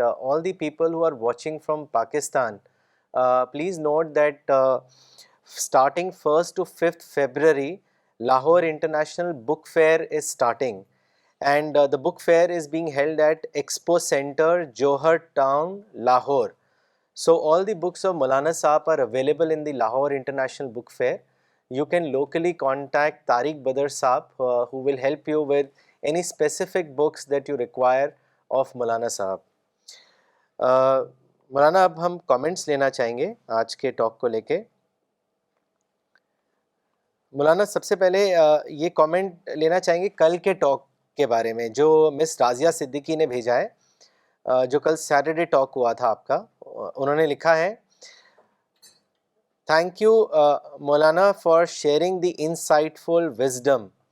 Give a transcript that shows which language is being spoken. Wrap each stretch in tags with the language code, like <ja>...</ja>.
<en>All the people who are watching from Pakistan, please note that starting 1st to 5th February, Lahore International Book Fair is starting, and the book fair is being held at Expo Center, Johar Town, Lahore. So all the books of Maulana Saab are available in the Lahore International Book Fair. You can locally contact Tariq Badr Saab, who will help you with any specific books that you require of Maulana Saab.</en> <ur>مولانا اب ہم comments لینا چاہیں گے آج کے talk کو لے کے. مولانا سب سے پہلے یہ کامنٹ لینا چاہیں گے کل کے ٹاک کے بارے میں جو مس رازیہ صدیقی نے بھیجا ہے, جو کل سیٹرڈے ٹاک ہوا تھا آپ کا. انہوں نے لکھا ہے,</ur> <en>Thank you, Maulana, for sharing the insightful wisdom.</en>